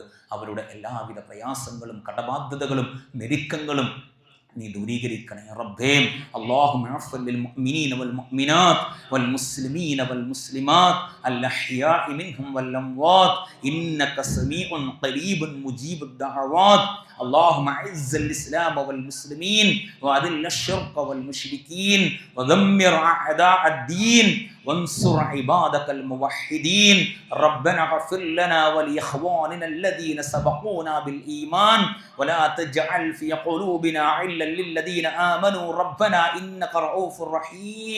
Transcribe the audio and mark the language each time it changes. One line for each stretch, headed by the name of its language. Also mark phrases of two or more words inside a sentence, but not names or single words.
Malayalam: അവരുടെ എല്ലാവിധ പ്രയാസങ്ങളും കടബാധ്യതകളും ഞെരുക്കങ്ങളും നീ ദൂരീകരിക്കണേ റബ്ബേ.
Arabic: اللهم اغفر للمؤمنين والمؤمنات والمسلمين والمسلمات الأحياء منهم والأموات إنك سميع قريب مجيب الدعوات. اللهم اعز الاسلام والمسلمين واذل الشرك والمشركين ودمر اعداء الدين وانصر عبادك الموحدين. ربنا اغفر لنا ولاخواننا الذين سبقونا بالايمان ولا تجعل في قلوبنا غلا للذين امنوا ربنا انك رؤوف رحيم.